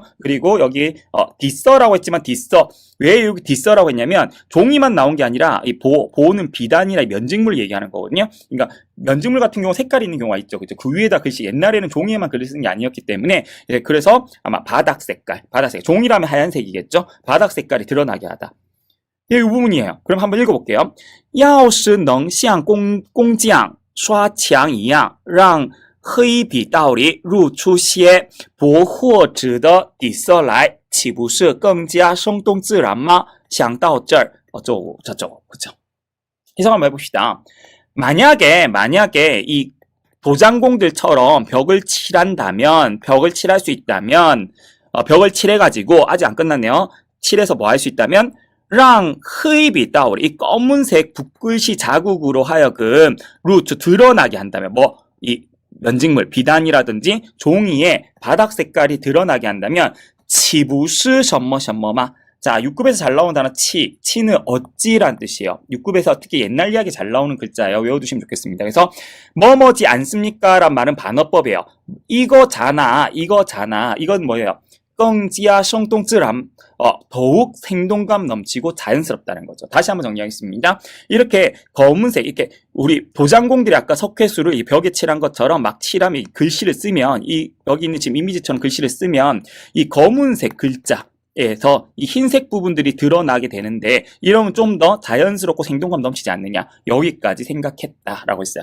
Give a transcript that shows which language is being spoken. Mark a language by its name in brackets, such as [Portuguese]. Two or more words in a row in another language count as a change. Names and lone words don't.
[Korean] 그리고 여기 디서라고 했지만 디서 왜 여기 디서라고 했냐면 종이만 나온 게 아니라 이 보는 비단이나 면직물을 얘기하는 거거든요. 그러니까 면직물 같은 경우 색깔이 있는 경우가 있죠. 그죠? 그 위에다 글씨 옛날에는 종이에만 글을 쓰는 게 아니었기 때문에 그래서 아마 바닥 색깔 종이라면 하얀색이겠죠? 바닥 색깔이 드러나게 하다. 이 부분이에요. 그럼 한번 읽어볼게요. [Chinese] 要是能像工匠刷墙一样让黑笔道里入出些薄或纸的底色来岂不是更加生动自然吗想到这儿 [Korean] 어쩌고 저쩌고 그죠? 해석 한번 해봅시다. 만약에 이 도장공들처럼 벽을 칠할 수 있다면 벽을 칠해가지고 아직 안 끝났네요. 칠해서 뭐 할 수 있다면 [Chinese] 让黑笔道 [Korean] 이 검은색 붓글씨 자국으로 하여금 루트 드러나게 한다면 이 면직물 비단이라든지 종이에 바닥 색깔이 드러나게 한다면 [Chinese] 岂不是什么什么吗 [Korean] 자, 6급에서 잘 나오는 단어 치는 어찌란 뜻이에요. 6급에서 특히 옛날 이야기 잘 나오는 글자예요. 외워두시면 좋겠습니다. 그래서 뭐뭐지 않습니까? 란 말은 반어법이에요. 이거잖아. 이건 뭐예요? [Chinese] 更加生动自然 [Korean] 더욱 생동감 넘치고 자연스럽다는 거죠. 다시 한번 정리하겠습니다. 이렇게 검은색 이렇게 우리 도장공들이 아까 석회수를 이 벽에 칠한 것처럼 막 칠하면 글씨를 쓰면 여기 있는 지금 이미지처럼 글씨를 쓰면 이 검은색 글자에서 이 흰색 부분들이 드러나게 되는데 이러면 좀 더 자연스럽고 생동감 넘치지 않느냐 여기까지 생각했다라고 했어요.